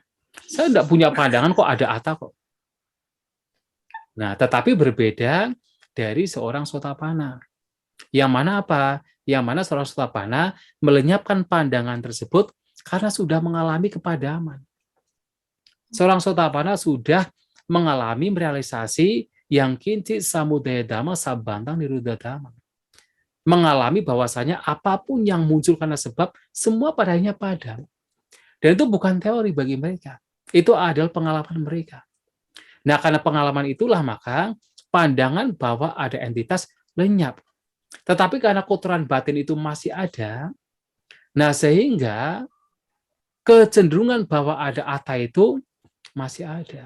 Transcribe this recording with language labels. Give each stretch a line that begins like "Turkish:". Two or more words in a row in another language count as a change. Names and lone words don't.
Indonesian: Saya tidak punya pandangan kok ada atta kok. Nah, tetapi berbeda dari seorang Sotapanna. Yang mana apa? Yang mana seorang Sotapanna melenyapkan pandangan tersebut karena sudah mengalami kepadaman. Seorang Sotapanna sudah mengalami realisasi yang
Pali: kincit samudaya dhamma sabantang niruddha dhamma.
Indonesian: Mengalami bahwasanya apapun yang muncul karena sebab, semua padanya padam. Dan itu bukan teori bagi mereka. Itu adalah pengalaman mereka. Nah, karena pengalaman itulah maka pandangan bahwa ada entitas lenyap. Tetapi karena kotoran batin itu masih ada, nah sehingga kecenderungan bahwa ada atta itu masih ada.